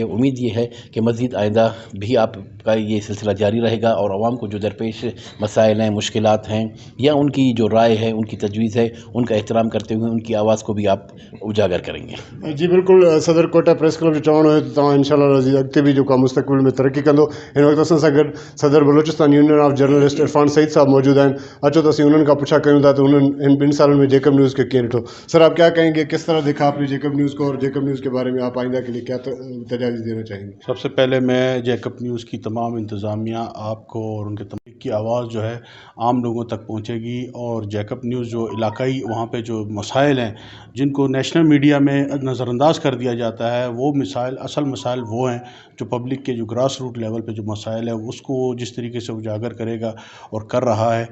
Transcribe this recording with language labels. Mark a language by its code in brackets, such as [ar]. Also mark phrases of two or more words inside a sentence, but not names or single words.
[ur] امید یہ ہے کہ مزید آئندہ بھی آپ کا یہ سلسلہ جاری رہے گا اور عوام کو جو درپیش مسائل ہیں، مشکلات ہیں، یا ان کی جو رائے ہے، ان کی تجویز ہے، ان کا احترام کرتے ہوئے ان کی آواز کو بھی آپ اجاگر کریں گے. [sd] जी बिल्कुल। सदर कोटा प्रेस क्लब जो चवणो है तो इंशाल्लाह रज़ी अॻिते भी जो मुस्तक़बिल में तरक्की कंदो। इन वक्त असां सां गॾु सदर बलोचिस्तान यूनियन ऑफ जर्नलिस्ट इरफान सईद साहब मौजूद आहिनि। अचो तो असीं उन्हनि खां पुछा कयूं था तो [ur] انہوں نے ان 2 سالوں میں [sd] जेकब न्यूज़ के कीअं ॾिठो। [ur] سر، آپ کیا کہیں گے، کس طرح دیکھا آپ نے جیکب نیوز کو، اور جیکب نیوز کے بارے میں آپ آئندہ کے لیے کیا تجاویز دینا چاہیں گے? سب سے پہلے میں جیکب نیوز کی تمام انتظامیہ، آپ کو اور ان کے تمام کی آواز جو ہے عام لوگوں تک پہنچے گی. اور جیکب نیوز جو علاقائی وہاں پہ جو مسائل ہیں جن کو [en] national media [ur] میں نظرانداز کر دیا جاتا ہے، وہ میزائل اصل مسائل وہ ہیں جو پبلک کے جو [en] grass root level [ur] پہ جو مسائل ہے اس کو جس طریقے سے اجاگر کرے گا اور کر رہا ہے.